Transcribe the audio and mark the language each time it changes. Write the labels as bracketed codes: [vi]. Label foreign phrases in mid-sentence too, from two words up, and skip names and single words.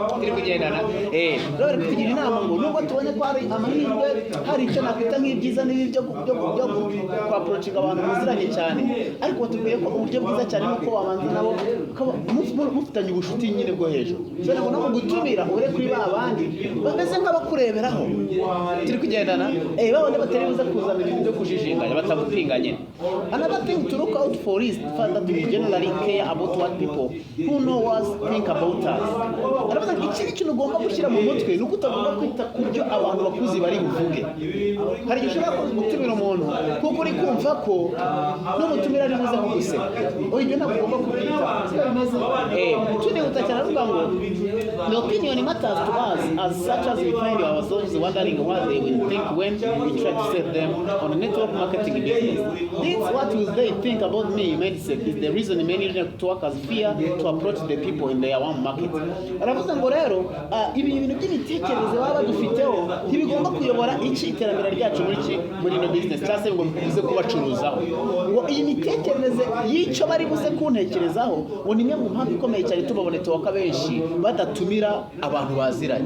[rw] Turi kugendana rero kugira inama ngo nubwo tubonye ko hari amahirwe, hari icyo nakwita nk'ibyiza n'ibi byo approaching abantu muziranye cyane, ariko batubwiye ko uburyo bwiza cyane nuko wabanza nabo mufitanye ubushuti nyine bwo hejuru, cyane ngo no gutumira ure kuri ba bandi bameze nk'abakureberaho. Turi kugendana babone batari buza kuzana ibintu byo kujijinganya batagupinganye. [en] Another thing to look out for is the fact that we generally care about what people who know us think about us. [rw] Aravuga ngo iki kintu ugomba gushyira mu mutwe nuko utagomba kwita ku byo abantu bakuzi bari buvuge. Hari igihe ushobora gutumira umuntu kuko uri kumva ko n'umutumira ari buze kuguseka, ibyo ntabwo ugomba kubyita. Tunihuta cyane aravuga ngo [en] the opinion matters to us as such as we find ourselves wondering what they will think when we try to set them on a network marketing business. This what will they think about me mindset is the reason many networkers fear to approach the people in their own market. [rw] Aravuga ngo rero ibi bintu by'imitekerereze baba badufiteho ntibigomba kuyobora iki iterambere ryacu muri no business cyangwa se ngo bize kubacuruzaho. Ngo iyi mitekerereze y'icyo bari buze kuntekerezaho ngo ni imwe mu mpamvu ikomeye cyane tubabone network benshi badatumira abantu baziranye.